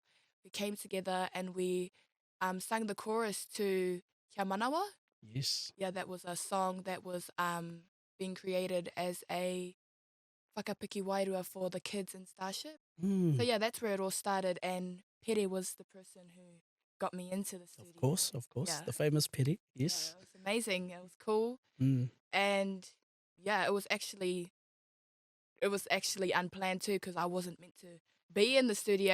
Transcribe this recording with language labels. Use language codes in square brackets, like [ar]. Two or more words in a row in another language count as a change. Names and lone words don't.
[en] We came together and we sang the chorus to Kia Manawa. Yes. Yeah, that was a song that was being created as a [mi] whakapiki wairua [en] for the kids in Starship. So that's where it all started, and Pere was the person who got me into the studio. Of course. The famous Pere, yes. Yeah, it was amazing. It was cool. And yeah, it was actually unplanned too because I wasn't meant to be in the studio.